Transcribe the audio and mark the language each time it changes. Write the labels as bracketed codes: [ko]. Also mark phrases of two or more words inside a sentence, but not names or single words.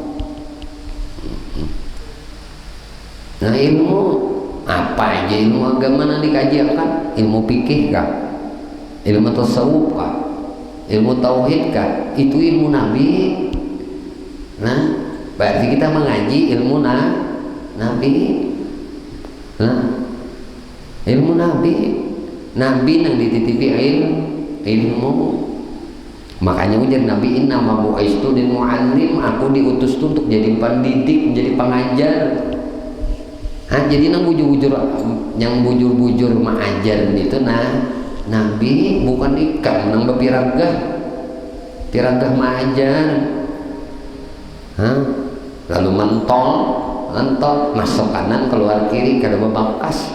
[id] Nah ilmu apa aja, ilmu agama yang dikajikan, ilmu fikih kah, ilmu tasawuf kah, ilmu tauhid kah, itu ilmu nabi. Nah berarti kita mengaji ilmu nabi. Nah ilmu nabi yang dititipi ilmu. [bjn] Makanya ujar Nabi, [ar] إنما بعثت للمعلم, [id] aku diutus untuk jadi pendidik, menjadi pengajar. [bjn] Jadi yang bujur-bujur mengajar itu Nabi bukan ikan nang bepiragah mengajar. Lalu mentol masuk kanan keluar kiri kada bebakas.